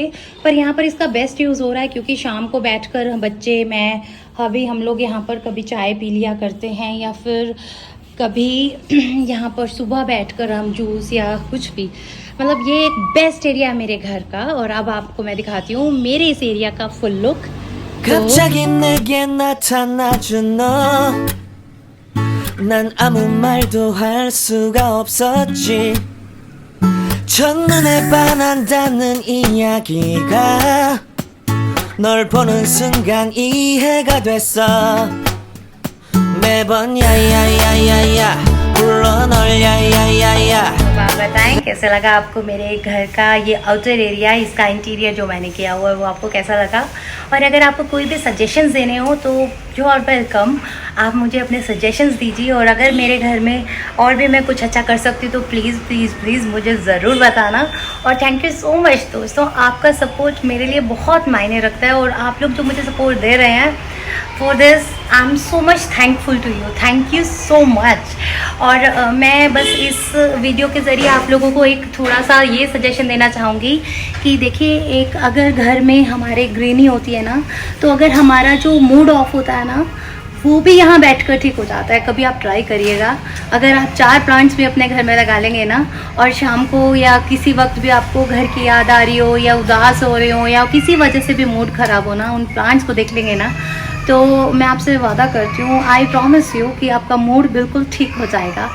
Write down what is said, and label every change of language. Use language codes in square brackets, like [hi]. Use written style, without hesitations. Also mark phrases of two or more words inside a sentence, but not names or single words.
[hi] पर यहाँ पर इसका [en] best use [hi] हो रहा है, क्योंकि शाम को बैठकर बच्चे, मैं, अभी हम लोग यहाँ पर कभी चाय पी लिया करते हैं, या फिर कभी यहाँ पर सुबह बैठकर हम जूस या कुछ भी, मतलब ये एक [en] best area [hi] है मेरे घर का। और अब आपको मैं दिखाती हूँ मेरे इस एरिया का [en] full look. [ko] 갑자기 내게 나타나준 너, 난 아무 말도 할 수가 없었지. 첫눈에 반한다는 이야기가 널 보는 순간 이해가 됐어. 매번 야야야야야 불러 널 야야야야। [hi] आप बताएं कैसा लगा आपको मेरे घर का ये [en] outer area, [hi] इसका इंटीरियर जो मैंने किया हुआ है वो आपको कैसा लगा। और अगर आपको कोई भी सजेशंस देने हो तो [en] you are welcome, [hi] आप मुझे अपने सजेशंस दीजिए। और अगर मेरे घर में और भी मैं कुछ अच्छा कर सकती हूँ तो [en] please please please [hi] मुझे ज़रूर बताना। और [en] thank you so much [hi] दोस्तों, आपका सपोर्ट मेरे लिए बहुत मायने रखता है, और आप लोग जो मुझे सपोर्ट दे रहे हैं, [en] for this I am so much thankful to you, thank you so much. [hi] और मैं बस इस वीडियो के ज़रिए आप लोगों को एक थोड़ा सा ये सजेशन देना चाहूँगी कि देखिए, एक अगर घर में हमारे ग्रीनी होती है ना, तो अगर हमारा जो [en] mood off [hi] होता है ना, वो भी यहाँ बैठकर ठीक हो जाता है। कभी आप ट्राई करिएगा, अगर आप 4 प्लांट्स भी अपने घर में लगा लेंगे ना, और शाम को या किसी वक्त भी आपको घर की याद आ रही हो, या उदास हो रहे हो, या किसी वजह से भी मूड ख़राब हो ना, उन प्लांट्स को देख लेंगे ना, तो मैं आपसे वादा करती हूँ, [en] I promise you, [hi] कि आपका मूड बिल्कुल ठीक हो जाएगा।